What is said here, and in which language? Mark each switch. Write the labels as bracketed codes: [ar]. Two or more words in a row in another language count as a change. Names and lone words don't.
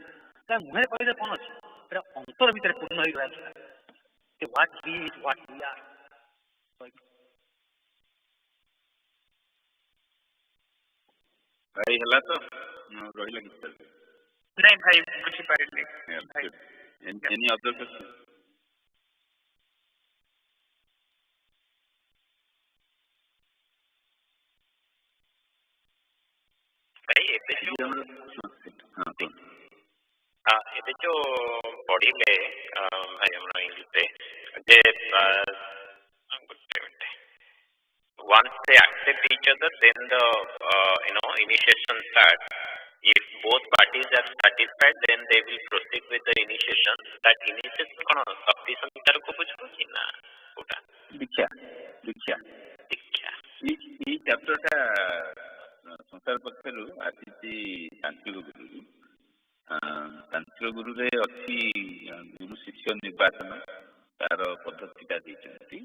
[or] ତା ମୁହଁରେ କହିଲେ କ'ଣ ଅଛି ସେଟା ଅନ୍ତର ଭିତରେ ପୂର୍ଣ୍ଣ ହେଇ ରହିବା ଦରକାର। [en] what he is what we are. [or] ଭାଇ ହେଲା ତ ରହିଲା ଗୀତ ନାଇଁ ଭାଇ ବୁଝିପାରିଲି। [en] Any other question? [or] ଭାଇ ଏବେ ଯୋଉ ପଢିଲେ ଭାଇ ଆମର ଇଂଲିଶରେ ଯେ [en] once they accept each other then the initiation starts. If both parties are satisfied then they will proceed with the initiation. That initiation [or] କ'ଣ ଶକ୍ତି ସଂହିତାକୁ ବୁଝୁଛି ନା କୋଉଟା? ଦୀକ୍ଷା ଏଇ ଚାପ୍ଟରଟା ସଂସାର ପକ୍ଷରୁ ଆସିଛି ତାନ୍ତ୍ରିକ ଗୁରୁରୁ। ତାନ୍ତ୍ରିକ ଗୁରୁରେ ଅଛି ଗୁରୁ ଶିଷ୍ୟ ନିର୍ବାଚନ ତାର ପଦ୍ଧତିଟା ଦେଇଛନ୍ତି।